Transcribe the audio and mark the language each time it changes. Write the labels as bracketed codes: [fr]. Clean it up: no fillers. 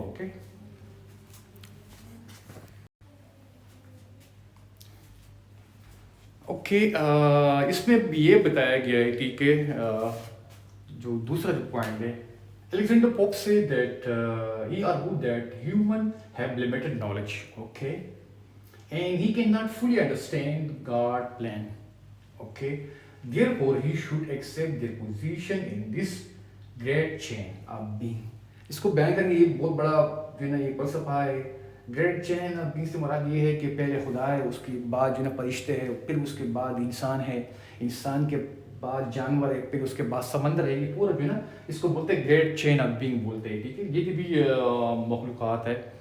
[ur] Okay, okay, اس میں یہ بتایا گیا ہے. ٹھیک ہے، جو دوسرا جو پوائنٹ ہے، [en] Alexander Pope said that he argued that humans have limited knowledge, okay, and he cannot fully understand God's plan, okay. Therefore, he should accept their position in this great chain of being. [ur] اس کو بیان کرنے یہ بہت بڑا جو ہے نا یہ فلسفہ ہے. گریٹ چین آف بینگ سے مراد یہ ہے کہ پہلے خدا ہے، اس کے بعد جو ہے نا فرشتے ہیں، پھر اس کے بعد انسان ہے، انسان کے بعد جانور ہے، پھر اس کے بعد سمندر ہے. یہ پورا جو ہے نا اس کو بولتے ہیں گریٹ چین آف بینگ بولتے ہیں. ٹھیک ہے، یہ بھی مخلوقات ہے.